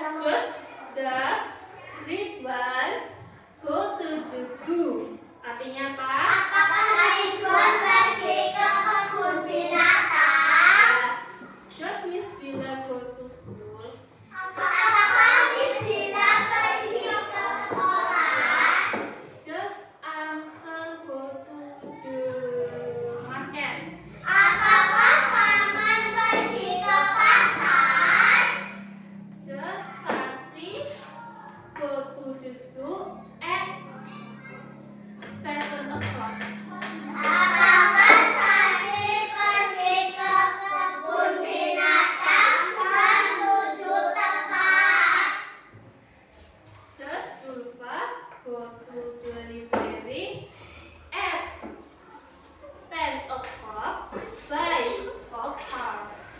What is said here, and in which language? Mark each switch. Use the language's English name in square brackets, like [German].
[English] Does Ridwan go to the zoo? [Indonesian] Artinya apa? Apakah Ridwan pergi ke kebun binatang? [English] Does Miss Dila go to school? [Indonesian] Apakah Miss Dila pergi ke sekolah? [English] Does Uncle go to the market? [Indonesian] Apakah paman pergi ke pasar? [English] Does Sasi go to the zoo at 7 o'clock? [Indonesian] Apakah Sasi pergi ke kebun binatang jam 7 tepat? [English] Does Zulfa go to the library at 10 o'clock by car?